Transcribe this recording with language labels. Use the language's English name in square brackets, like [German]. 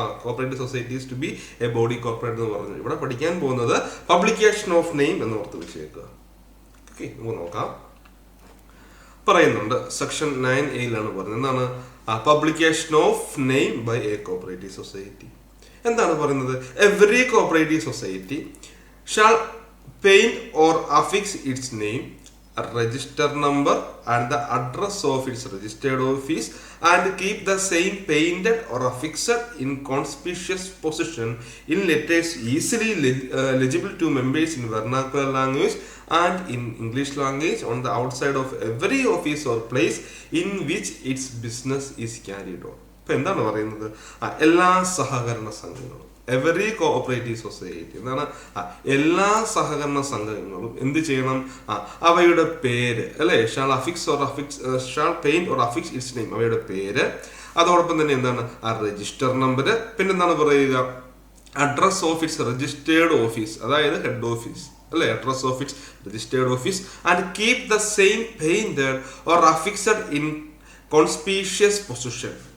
[English] cooperative societies to be a body corporate [Malayalam] എന്ന് പറഞ്ഞു. ഇവിടെ പഠിക്കാൻ പോകുന്നത് പബ്ലിക്കേഷൻ ഓഫ് നെയിം എന്ന് ഓർത്ത് വെച്ചേക്കുക. ഓക്കെ, നമുക്ക് നോക്കാം. പറയുന്നുണ്ട് സെക്ഷൻ 9A പറയുന്നത് എന്താണ്? [English] Publication of name by a cooperative society. [Malayalam] എന്താണ് പറയുന്നത്? [English] Every cooperative society shall paint or affix its name, a register number and the address of its registered office and keep the same painted or affixed in conspicuous position in letters easily legible to members in vernacular language and in English language on the outside of every office or place in which its business is carried on. [Malayalam] ഇപ്പൊ എന്താണ് പറയുന്നത്? എല്ലാ സഹകരണ സംഘങ്ങളും, [English] every cooperative society [Malayalam] എന്താണ്, എല്ലാ സഹകരണ സംഘങ്ങളും എന്ത് ചെയ്യണം? അവയുടെ പേര്, അല്ലെ, [English] shall affix or affix, shall paint or affix its name, [Malayalam] അവയുടെ പേര്, അതോടൊപ്പം തന്നെ എന്താണ്, രജിസ്റ്റർ നമ്പർ, പിന്നെന്താണ് പറയുക, [English] address of its registered office, [Malayalam] അതായത് ഹെഡ് ഓഫീസ്, അല്ലെ, [English] Address of its registered office and keep the same painted or affixed in conspicuous position.